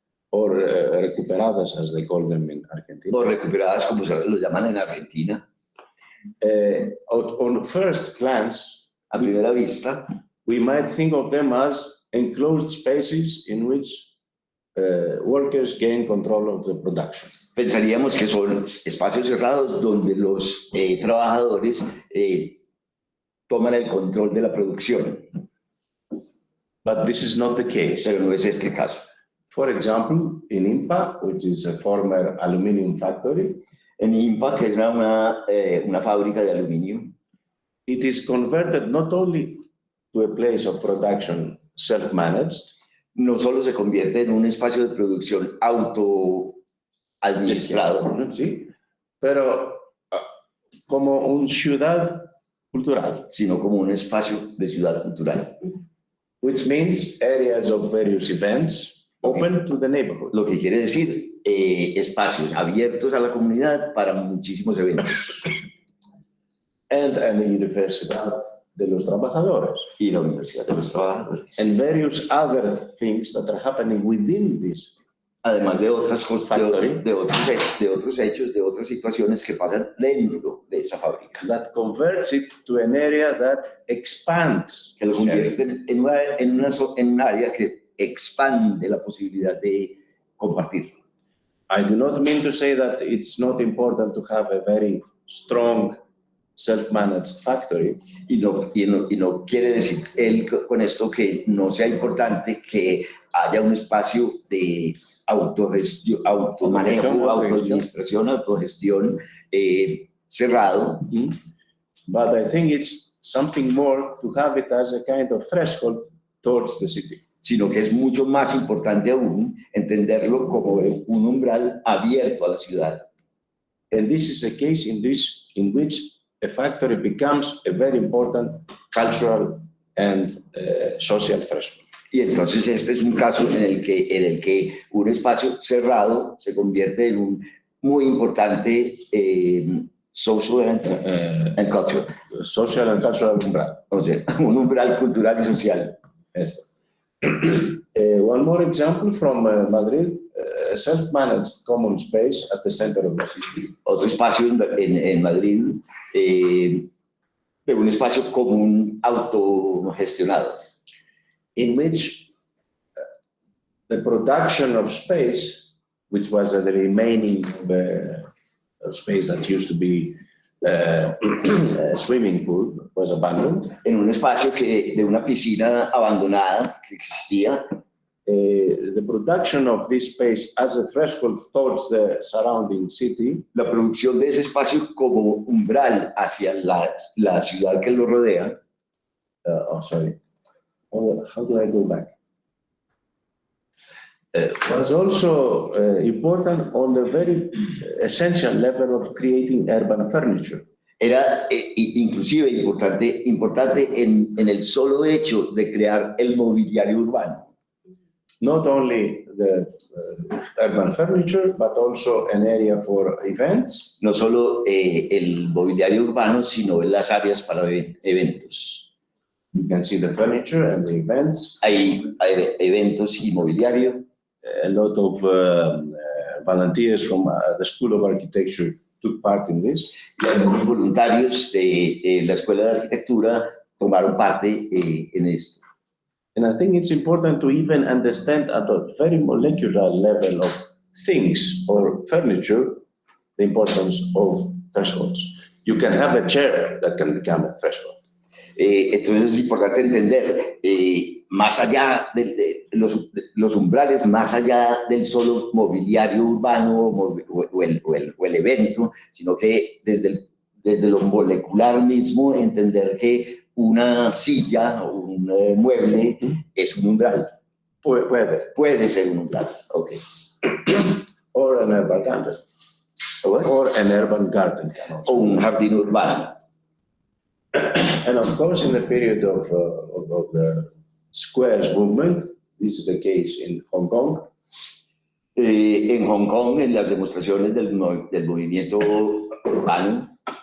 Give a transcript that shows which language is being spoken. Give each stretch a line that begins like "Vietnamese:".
English: or recuperadas, as they call them in Argentina.
Spanish: o recuperadas, como lo llaman en Argentina.
English: On first glance,
Spanish: A primera vista,
English: we might think of them as enclosed spaces in which workers gain control of the production.
Spanish: pensaríamos que son espacios cerrados donde los trabajadores toman el control de la producción,
English: But this is not the case.
Spanish: pero no es este el caso.
English: For example, in IMPA, which is a former aluminum factory,
Spanish: En IMPA, que es una fábrica de aluminio,
English: it is converted not only to a place of production self-managed,
Spanish: no solo se convierte en un espacio de producción autoadministrado, ¿sí? Pero como una ciudad cultural, sino como un espacio de ciudad cultural,
English: which means areas of various events open to the neighborhood.
Spanish: lo que quiere decir espacios abiertos a la comunidad para muchísimos eventos.
English: And a
Spanish: universidad de los trabajadores. Y la Universidad de los Trabajadores.
English: And various other things that are happening within this.
Spanish: Además de otras cosas,
English: Factory.
Spanish: de otros hechos, de otras situaciones que pasan dentro de esa fábrica.
English: That converts it to an area that expands.
Spanish: Que lo convierten en un área que expande la posibilidad de compartir.
English: I do not mean to say that it's not important to have a very strong self-managed factory.
Spanish: Y no quiere decir él con esto que no sea importante que haya un espacio de autogestión, automanejo, autoadministración, autogestión cerrado.
English: But I think it's something more to have it as a kind of threshold towards the city.
Spanish: Sino que es mucho más importante aún entenderlo como un umbral abierto a la ciudad.
English: And this is a case in which a factory becomes a very important cultural and social threshold.
Spanish: Y entonces este es un caso en el que un espacio cerrado se convierte en un muy importante
English: social and cultural. Social and cultural umbral.
Spanish: O sea, un umbral cultural y social. Esto.
English: One more example from Madrid, a self-managed common space at the center of the city.
Spanish: Otro espacio en Madrid, de un espacio común autogestionado,
English: in which the production of space, which was the remaining space that used to be a swimming pool, was abandoned.
Spanish: en un espacio de una piscina abandonada que existía.
English: The production of this space as a threshold towards the surrounding city,
Spanish: La producción de ese espacio como umbral hacia la ciudad que lo rodea.
English: How do I go back? Was also important on the very essential level of creating urban furniture.
Spanish: Era inclusive importante en el solo hecho de crear el mobiliario urbano.
English: Not only the urban furniture, but also an area for events.
Spanish: No solo el mobiliario urbano, sino las áreas para eventos.
English: You can see the furniture and the events.
Spanish: Hay eventos y mobiliario.
English: A lot of volunteers from the School of Architecture took part in this.
Spanish: Y algunos voluntarios de la Escuela de Arquitectura tomaron parte en esto.
English: And I think it's important to even understand at a very molecular level of things or furniture the importance of thresholds. You can have a chair that can become a threshold.
Spanish: Entonces es importante entender, más allá de los umbrales, más allá del solo mobiliario urbano o el evento, sino que desde lo molecular mismo, entender que una silla o un mueble es un umbral. Puede ser un umbral, ok.
English: Or an urban garden. Or an urban garden.
Spanish: O un jardín urbano.
English: And of course, in the period of the squares movement, this is the case in Hong Kong.
Spanish: En Hong Kong, en las demostraciones del movimiento urbano,